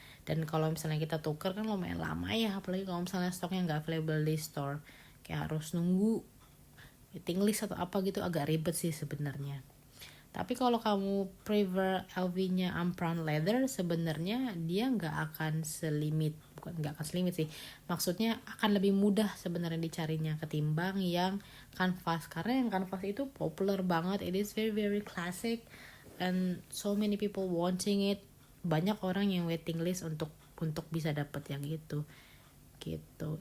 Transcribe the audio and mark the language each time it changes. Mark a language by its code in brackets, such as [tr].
[id] Dan kalau misalnya kita tuker kan lumayan lama ya, apalagi kalau misalnya stoknya nggak available di store, kayak harus nunggu waiting list atau apa gitu, agak ribet sih sebenarnya. Tapi kalau kamu prefer LV-nya Ampran leather, sebenarnya dia nggak akan selimit sih, maksudnya akan lebih mudah sebenarnya dicarinya ketimbang yang kanvas, karena yang kanvas itu popular banget. [en] It is very very classic and so many people wanting it. [id] Banyak orang yang waiting list untuk bisa dapat yang itu gitu.